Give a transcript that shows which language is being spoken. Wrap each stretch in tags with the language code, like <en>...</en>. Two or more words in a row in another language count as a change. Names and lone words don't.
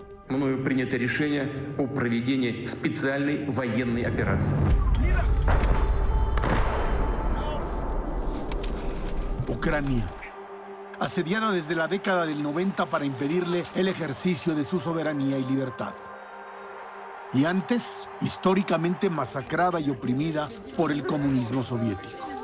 <ru>Мною принято решение о проведении специальной военной операции.</ru> <es>Ucrania, asediada desde la década del 90 para impedirle el ejercicio de su soberanía y libertad. Y antes, históricamente masacrada y oprimida por el comunismo soviético.</es>